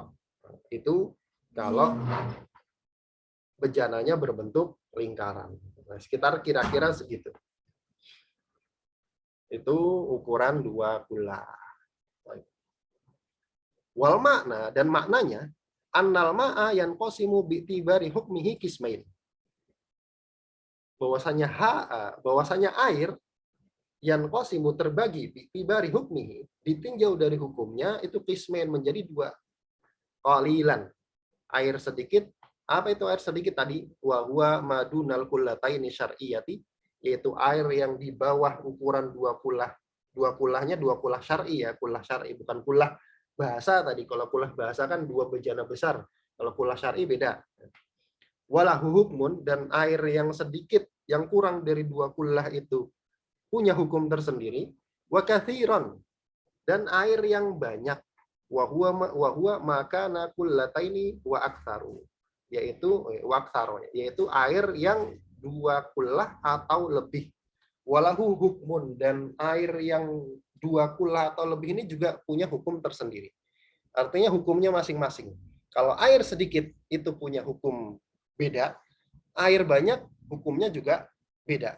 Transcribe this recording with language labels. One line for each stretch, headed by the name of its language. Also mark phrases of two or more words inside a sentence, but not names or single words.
Indonesian: Itu kalau bejananya berbentuk lingkaran. Nah, sekitar kira-kira segitu. Itu ukuran 2 kullah.
Arabic: والمعنى,
Indonesian: dan maknanya
Arabic: أن الماء ينقسم باعتبار حكمه قسمين.
Indonesian: Bahwasanya air yang kosimu terbagi
Arabic: باعتبار حكمه,
Indonesian: ditinjau dari hukumnya itu qismain, menjadi 2. Qalilan, air sedikit. Apa itu air sedikit tadi?
Arabic: وهو ما دون القلتين الشرعية,
Indonesian: yaitu air yang di bawah ukuran dua kullah. Dua kullahnya dua
Arabic: قلة شرعي
Indonesian: ya,
Arabic: قلة شرعي
Indonesian: bukan kullah bahasa tadi. Kalau kullah bahasa kan dua bejana besar. Kalau
Arabic: قلة شرعي
Indonesian: beda.
Arabic: وله حكم,
Indonesian: dan air yang sedikit yang kurang dari dua kullah itu punya hukum tersendiri.
Arabic: وكثيرا,
Indonesian: dan air yang banyak.
Arabic: وهو ما كان قلتين وأكثر,
Indonesian: yaitu air yang dua kullah atau lebih.
Arabic: وله حكم,
Indonesian: dan air yang dua kullah atau lebih ini juga punya hukum tersendiri. Artinya hukumnya masing-masing. Kalau air sedikit itu punya hukum beda, air banyak hukumnya juga beda.